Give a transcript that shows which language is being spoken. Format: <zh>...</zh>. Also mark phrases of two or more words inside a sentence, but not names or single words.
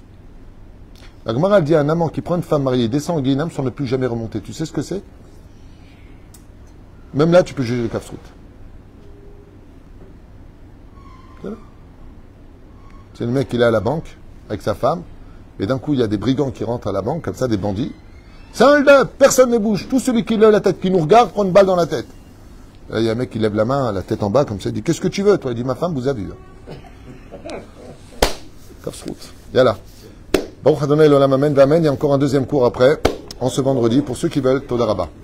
<fr>La Gemara dit à un amant qui prend une femme mariée, descend au Guéhinam sans ne plus jamais remonter. Tu sais ce que c'est? Même là, tu peux juger le kafsrout. C'est le mec qui est à la banque avec sa femme, et d'un coup il y a des brigands qui rentrent à la banque, comme ça, des bandits. C'est un hold-up, personne ne bouge. Tout celui qui lève la tête, qui nous regarde, prend une balle dans la tête. Là, il y a un mec qui lève la main, la tête en bas, comme ça, il dit qu'est-ce que tu veux, toi? Il dit ma femme vous a vu. Kafsrout. Yalla.</fr> <he>ברוך ה' לעולם אמן,</he> <fr>il y a encore un deuxième cours après, en ce vendredi, pour ceux qui veulent,</fr> <he>תודה רבה.</he>